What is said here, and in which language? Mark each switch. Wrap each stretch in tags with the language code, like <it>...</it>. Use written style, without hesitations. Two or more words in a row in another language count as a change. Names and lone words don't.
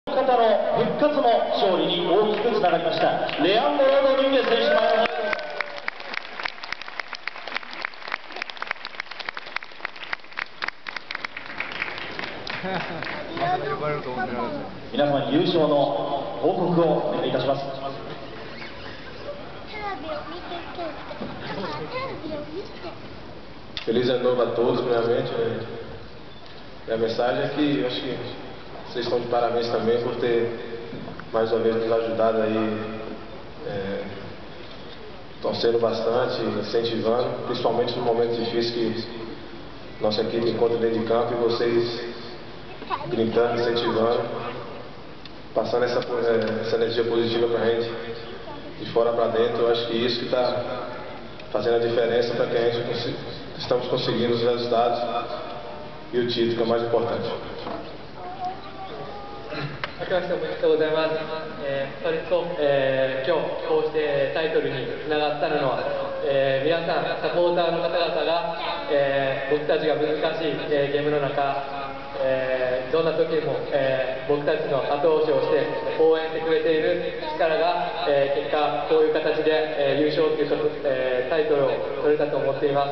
<ja>方の復活の勝利に大きくつながりました。レアンドロ・ドリンゲス選手前を皆様に優勝の報告をお願いいたします。</ja> <pt>Feliz ano novo a todos, primeiramente. E a mensagem é que eu acho que vocês estão de parabéns também por ter mais uma vez nos ajudado aí, torcendo bastante, incentivando, principalmente no momento difícil que nossa equipe encontra dentro de campo e vocês gritando, incentivando, passando essa energia positiva para a gente, de fora para dentro. Eu acho que isso que está fazendo a diferença para que a gente estamos conseguindo os resultados e o título, que é o mais importante.</pt> <ja>明けましておめでとうございます。それと、今日こうしてタイトルにつながったのは、皆さんサポーターの方々が、僕たちが難しい、ゲームの中、どんな時にも、僕たちの後押しをして応援してくれている力が、結果こういう形で、優勝という、タイトルを取れたと思っています。</ja>